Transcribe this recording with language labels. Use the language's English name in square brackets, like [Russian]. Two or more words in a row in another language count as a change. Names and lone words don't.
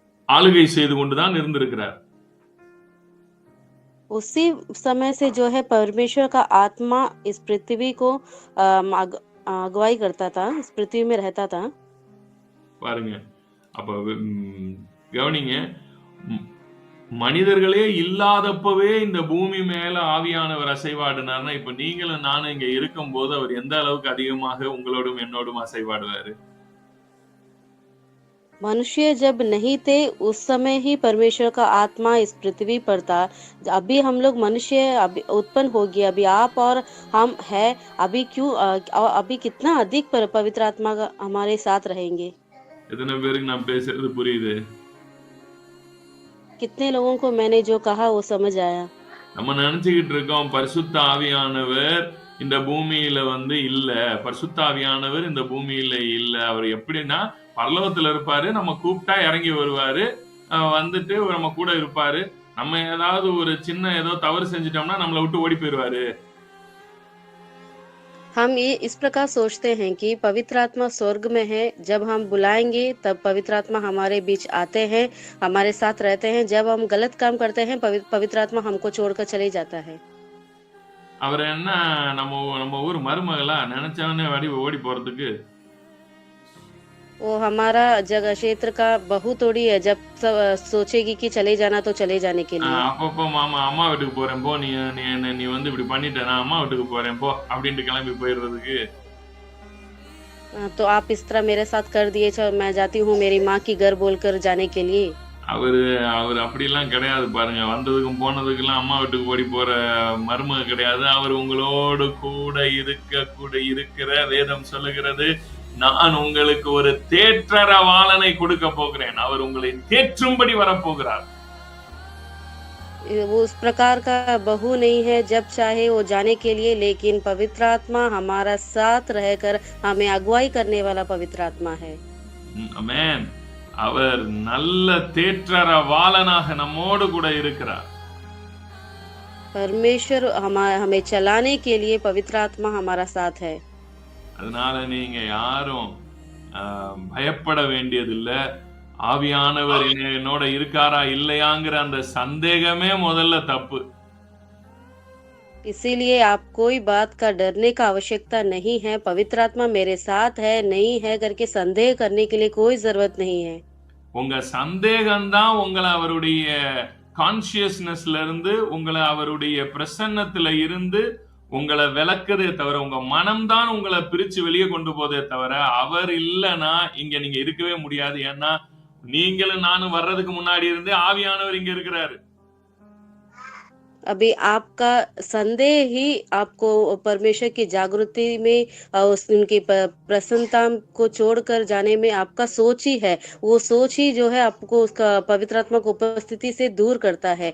[Tamil] ஆளுகை செய்து கொண்டுதான் இருந்திருக்கிறார். [Hindi] उसी समय से जो है परमेश्वर का आत्मा इस पृथ्वी को अगुवाई करता था, इस पृथ्वी में रहता था। [Tamil] பாருங்க. அப்ப கவனிங்க. ம் மனிதர்களே இல்லாதப்பவே இந்த பூமி மேல ஆவியானவர் அசைவாடினார்னா, இப்ப நீங்களும் நானும் இங்க இருக்கும்போது அவர் எந்த அளவுக்கு அதிகமாக உங்களோடும் என்னோடும் அசைவாடுவாரு? [Hindi] मनुष्य जब नहीं थे उस समय ही परमेश्वर का आत्मा इस पृथ्वी पर था। अभी हम लोग मनुष्य अभी उत्पन्न हो गए, अभी आप और हम हैं, अभी क्यों अभी कितना अधिक पवित्र आत्मा का हमारे साथ रहेंगे। [Tamil] எத்தனை பேருக்கு நான் பேசுறது புரியுது? [Hindi] कितने लोगों को मैंने जो कहा वो समझ आया? [Tamil] நம்ம நினைச்சுக்கிட்டு இருக்கோம் பரிசுத்த ஆவியானவர் இந்த பூமியில இல்ல. பரிசுத்த ஆவியானவர் இந்த பூமியில இல்ல. அவர் எப்படின்னா பரலோகத்துல இருப்பாரு. நம்ம கூப்பிட்டா இறங்கி வருவாரு. வந்துட்டு நம்ம கூட இருப்பாரு. நம்ம ஏதாவது ஒரு சின்ன ஏதோ தவறு செஞ்சிட்டோம்னா நம்மள விட்டு ஓடி போயிருவாரு. [Hindi] हम ये इस प्रकार सोचते हैं कि पवित्र आत्मा स्वर्ग में है, जब हम बुलाएंगे तब पवित्र आत्मा हमारे बीच आते हैं, हमारे साथ रहते हैं। जब हम गलत काम करते हैं पवित्र आत्मा हमको छोड़कर चले जाता है। [Tamil] அவர் என்ன நம்ம நம்ம ஊர் மருமகளா நினைச்சவனே ஓடி போறதுக்கு? [Hindi] वो हमारा जगह क्षेत्र का बहू थोड़ी है, जब सब सोचेगी कि चले जाना तो चले जाने के लिए। [Tamil] அப்பப்போ மாமா அம்மா வீட்டுக்கு போறேன் போ, நீ நீ இப்படி பண்ணிட்ட, நான் அம்மா வீட்டுக்கு போறேன் போ அப்படின்ட்டு கிளம்பி போயிடுறதுக்கு. [Hindi] तो आप इस तरह मेरे साथ कर दिए, मैं जाती हूँ मेरी माँ की घर बोलकर जाने के लिए। [Tamil] அவரு அப்படிலாம் கிடையாது பாருங்க. வந்ததுக்கும் போனதுக்கெல்லாம் அம்மா வீட்டுக்கு ஓடி போற மருமக கிடையாது. அவர் உங்களோடு கூட இருக்கிற வேதம் சொல்லுகிறது, நான் உங்களுக்கு ஒரு தேற்றரவாளனை கொடுக்க போகிறேன். அவர் உங்களை தேற்றும்படி வரப்போகிறார். [Hindi] वो उस प्रकार का बहू नहीं है जब चाहे वो जाने के लिए, लेकिन पवित्र आत्मा हमारा साथ रहकर हमें अगुवाई करने वाला पवित्र आत्मा है। आमेन। [Tamil] அவர் நல்ல தேற்றரவாளனாக நம்மோடு கூட இருக்கிறார். [Hindi] परमेश्वर हमें चलाने के लिए पवित्र आत्मा हमारा साथ है। [Tamil] அதனால நீங்க யாரும் பயப்பட வேண்டியதில்லை. ஆவியானவர் என்னோட இருக்காரா இல்லையாங்கிற அந்த சந்தேகமே முதல்ல தப்பு. [Hindi] इसीलिए आप कोई बात का डरने का आवश्यकता नहीं है। पवित्र आत्मा मेरे साथ है नहीं है करके संदेह करने के लिए कोई जरूरत नहीं है। [Tamil] உங்க சந்தேகம் தான் உங்களை அவருடைய கான்ஷியஸ்னஸ்ல இருந்து, உங்களை அவருடைய பிரசன்னத்துல இருந்து உங்களை விளக்குதே தவிர, உங்க மனம்தான் உங்களை பிரிச்சு வெளியே கொண்டு போதே தவிர, அவர் இல்லைன்னா இங்க நீங்க இருக்கவே முடியாது. ஏன்னா நீங்களும் நானும் வர்றதுக்கு முன்னாடி இருந்து ஆவியானவர் இங்க இருக்கிறாரு. [Hindi] अभी आपका संदेह ही आपको परमेश्वर की जागृति में उनकी प्रसन्नता को छोड़कर जाने में आपका सोच ही है। वो सोच ही जो है आपको उसका पवित्र आत्मा को उपस्थिति से दूर करता है।